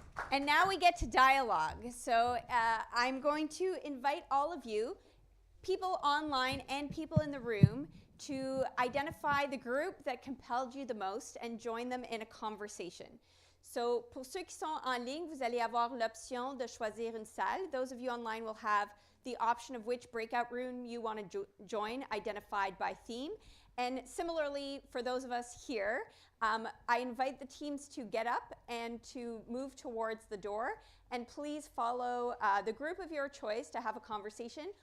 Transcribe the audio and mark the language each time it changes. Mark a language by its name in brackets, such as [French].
[English] And now we get to dialogue. So I'm going to invite all of you, people online and people in the room, to identify the group that compelled you the most and join them in a conversation. [French] So pour ceux qui sont en ligne, vous allez avoir l'option de choisir une salle. [English] Those of you online will have the option of which breakout room you want to join, identified by theme. And similarly, for those of us here, I invite the teams to get up and to move towards the door. And please follow the group of your choice to have a conversation.